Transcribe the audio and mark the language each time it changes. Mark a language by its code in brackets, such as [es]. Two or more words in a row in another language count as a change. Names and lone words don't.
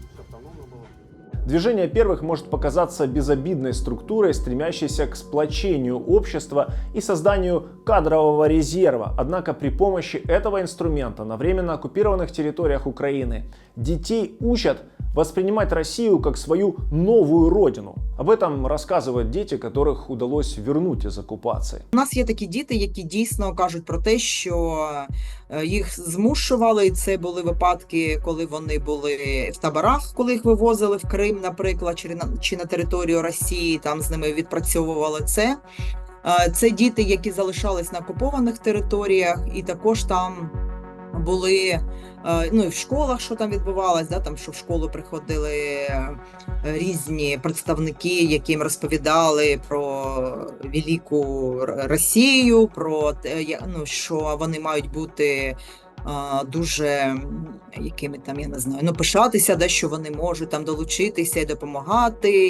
[ru] Движение первых может показаться безобидной структурой, стремящейся к сплочению общества и созданию кадрового резерва. Однако при помощи этого инструмента на временно оккупированных территориях Украины детей учат воспринимать Россию как свою новую родину. Об этом [uk] розказують діти, [ru] которых удалось вернуть [uk] із окупації. У нас є такі діти, які дійсно кажуть про те, що їх змушували, і це були випадки, коли вони були в таборах, коли їх вивозили в Крим, наприклад, чи на територію Росії, там з ними відпрацьовували це. Це діти, які залишались на окупованих територіях, і також там були, ну і в школах, що там відбувалось, да, там, що в школу приходили різні представники, яким розповідали про велику Росію, про те, ну, що вони мають бути дуже якими там, я не знаю, ну, пишатися, да, що вони можуть там долучитися і допомагати.